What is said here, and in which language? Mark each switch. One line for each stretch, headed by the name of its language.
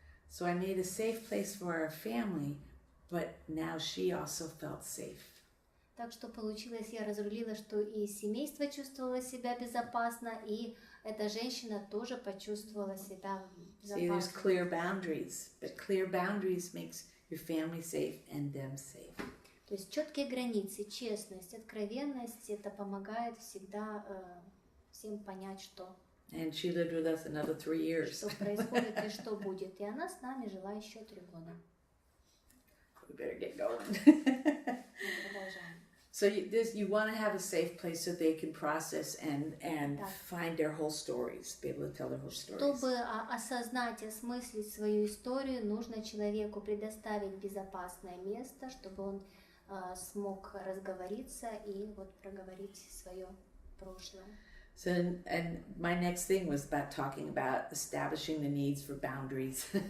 English: So I made a safe place for our family, but now she also felt safe.
Russian: Так что получилось, я разрулила, что и семейство чувствовало себя безопасно, и эта женщина тоже почувствовала себя
English: See, there's
Russian: безопасно.
English: clear boundaries, but clear boundaries makes your family safe and them safe.
Russian: То есть четкие границы, честность, откровенность, это помогает всегда всем понять, что
English: And she lived with us another 3 years.
Russian: происходит и что будет. И она с нами жила еще 3 года.
English: We better get going.
Russian: Мы продолжаем.
English: So you want to have a safe place so they can process and
Russian: Да.
English: find their whole stories, be able to tell their whole stories.
Russian: Чтобы осознать, осмыслить свою историю, нужно человеку предоставить безопасное место, чтобы он смог разговориться и проговорить свое прошлое.
English: So, and my next thing was about talking about establishing the needs for boundaries.